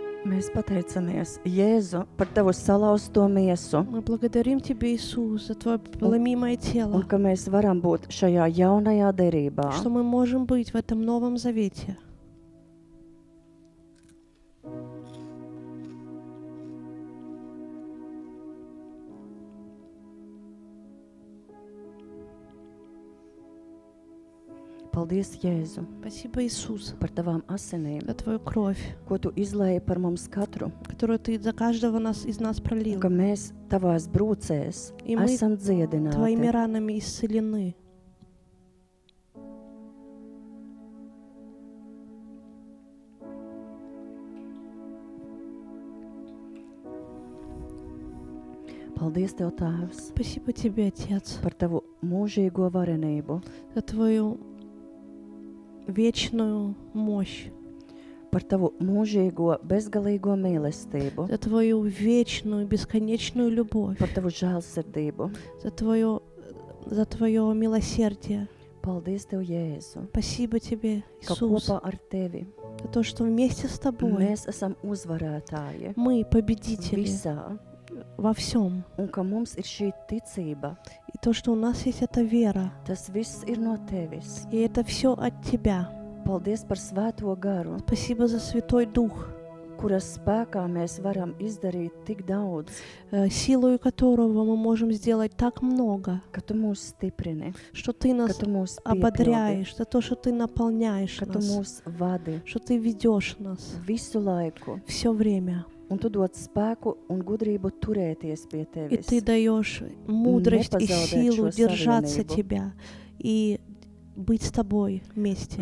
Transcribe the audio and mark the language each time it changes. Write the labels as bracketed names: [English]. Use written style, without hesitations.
[Latvian] Mēs pateicamies, Jēzu, par Tavu salauzto miesu, [Russian] Мы благодарим Тебя, Иисус, за Твое ломимое [Latvian] un [Russian] тело, [Latvian] ka mēs varam būt šajā jaunajā derībā. [Russian] что мы можем быть в этом Новом Завете. [Latvian] Paldies, Jēzu, [Russian] Спасибо, Иисус, [Latvian] par Tavām asinīm, [Russian] за Твою кровь, [Latvian] ko Tu izlēji par mums katru, [Russian] которую Ты за каждого из нас пролил. [Latvian] ka mēs Tavās brūcēs [Russian] И мы [Latvian] esam [Russian] Твоими [Latvian] dziedināti. [Russian] ранами исцелены. [Latvian] Paldies Tev, Tēvs, [Russian] Спасибо Тебе, Отец, [Latvian] par Tavu mūžīgo varenību, [Russian] за Твою вечную мощь, [Latvian] par Tavu mūžīgo bezgalīgo mīlestību, [Russian] за Твою вечную, бесконечную любовь, [Latvian] par Tavu žēlsirdību. [Russian] за Твое милосердие. [Latvian] Paldies Tev, Jēzu, [Russian] Спасибо Тебе, [Latvian] ka [Russian] Иисус, [Latvian] kopā ar Tevi [Russian] за то, что вместе с Тобой [Latvian] mēs esam uzvarētāji [Russian] мы победители [Latvian] visā, [Russian] во всем. [Latvian] un ka mums ir šī ticība. [Russian] И то, что у нас есть эта вера, [Latvian] Tas viss ir no Tevis. [Russian] и это все от Тебя. [Latvian] Paldies par svēto garu, [Russian] Спасибо за Святой Дух, [Latvian] kuras spēkā mēs varam izdarīt tik daudz, [Russian] силою которого мы можем сделать так много, [Latvian] ka Tu mūs stiprini, [Russian] что Ты [Latvian] ka [Russian] нас [Latvian] Tu mūs piepildi, [Russian] ободряешь, за то, что Ты наполняешь [Latvian] ka Tu [Russian] нас, [Latvian] mūs vadi [Russian] что Ты ведешь нас [Latvian] visu laiku, [Russian] все время. [Latvian] un Tu dod spēku un gudrību turēties pie [Russian] И [Latvian] Tevis. [Russian] Ты даешь мудрость и позаудать силу [Latvian] šo [Russian] держаться [Latvian] savienību. [Russian] Тебя и быть с Тобой вместе.